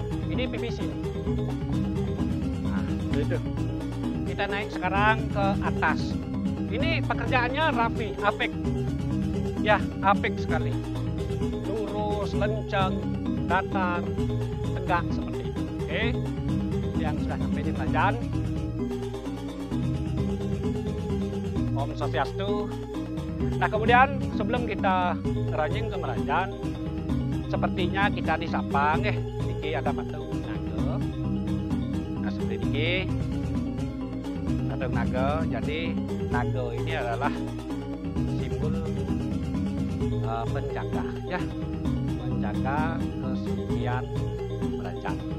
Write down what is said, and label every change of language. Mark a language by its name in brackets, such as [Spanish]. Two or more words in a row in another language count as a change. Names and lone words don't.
[Indonesian] Ini PVC nih. Nah, gitu. Kita naik sekarang ke atas. Ini pekerjaannya rapi, apik. Ya, apik sekali. Lurus, lenceng, datar, tegak seperti itu. Oke. Yang sudah sampai di merajan. [Balinese] Om Swastiastu. [Indonesian] Nah, kemudian sebelum kita ranjing ke merajan, sepertinya kita disapa niki ada patung naga. Nah, seperti niki patung naga. Jadi naga ini adalah simbol penjaga ya, menjaga kesucian merajan.